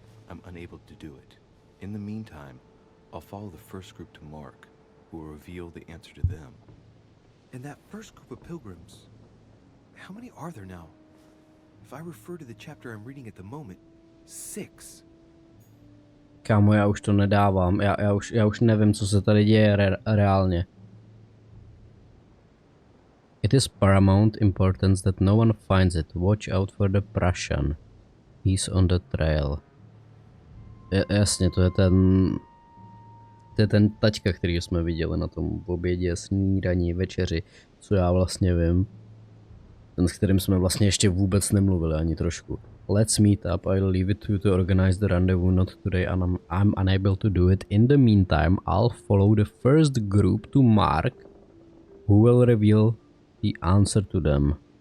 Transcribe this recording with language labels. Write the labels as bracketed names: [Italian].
[English] I'm unable to do it. In the meantime, I'll follow the first group to Mark, who will reveal the answer to them. And that first group of pilgrims, how many are there now? If I refer to the chapter I'm reading at the moment, 6. [Czech] Kámo, já už to nedávám. Já už nevím, co se tady děje reálně. [English] It is paramount importance that no one finds it. Watch out for the Prussian. He's on the trail. [Czech] Jasně, to je ten taťka, který jsme viděli na tom obědě, snídaní, večeři, co já vlastně vím. Ten, s kterým jsme vlastně ještě vůbec nemluvili ani trošku. [English] Let's meet up, I'll leave it to you to organize the rendezvous, not today, and I'm unable to do it. In the meantime, I'll follow the first group to Mark, who will reveal the answer to them.